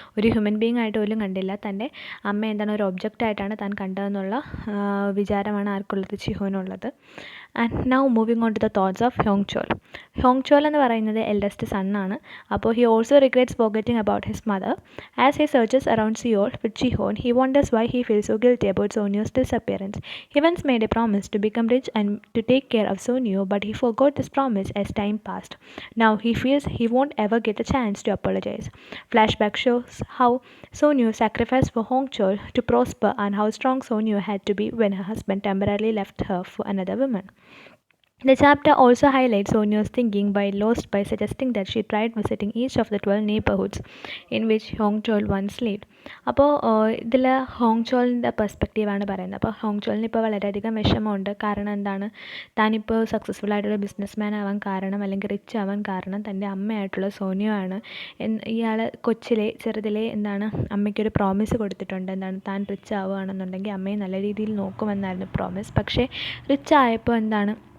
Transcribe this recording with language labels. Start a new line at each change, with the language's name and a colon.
Malayalam: ഒരു human being ആയിട്ട് പോലും കണ്ടില്ല, തൻ്റെ അമ്മ എന്താണ് ഒരു ഒബ്ജക്റ്റായിട്ടാണ് താൻ കണ്ടതെന്നുള്ള വിചാരമാണ് ആർക്കുള്ളത്? ജിഹോനുള്ളത്.
English: And now moving on to the thoughts of Hongchol.
Malayalam: ഹോങ്ചോൾ എന്ന് പറയുന്നത് എൽഡസ്റ്റ് സണ്ണാണ്.
English: അപ്പോൾ he also regrets forgetting about his mother. As he searches around Seoul with Jihon, he wonders why he feels so guilty about Sonyo's disappearance. He once made a promise to become rich and to take care of Sonyo, but he forgot this promise as time passed. Now he feels he won't ever get a chance to apologize. Flashback shows how Sonyo sacrificed for Hongchol to prosper and how strong Sonyo had to be when her husband temporarily left her for another woman. The chapter also highlights Sonyo's thinking by lost by suggesting that she tried visiting each of the 12 neighborhoods in which Hongchol once lived.
Malayalam: അപ്പോൾ ഇതിൽ ഹോങ്ചോളിൻ്റെ പെർസ്പെക്റ്റീവാണ് പറയുന്നത്. അപ്പോൾ ഹോങ്ചോളിന് ഇപ്പോൾ വളരെയധികം വിഷമമുണ്ട്. കാരണം എന്താണ്, താനിപ്പോൾ successful ആയിട്ടുള്ള ബിസിനസ് മാൻ ആവാൻ കാരണം, അല്ലെങ്കിൽ റിച്ച് ആവാൻ കാരണം തൻ്റെ അമ്മയായിട്ടുള്ള സോനിയോ ആണ്. ഇയാൾ ചെറുതിലേ എന്താണ് അമ്മയ്ക്കൊരു പ്രോമിസ് കൊടുത്തിട്ടുണ്ട്, എന്താണ് താൻ റിച്ച് ആവുകയാണെന്നുണ്ടെങ്കിൽ അമ്മയെ നല്ല രീതിയിൽ നോക്കുമെന്നായിരുന്നു പ്രോമിസ്. പക്ഷേ റിച്ച് ആയപ്പോൾ എന്താണ്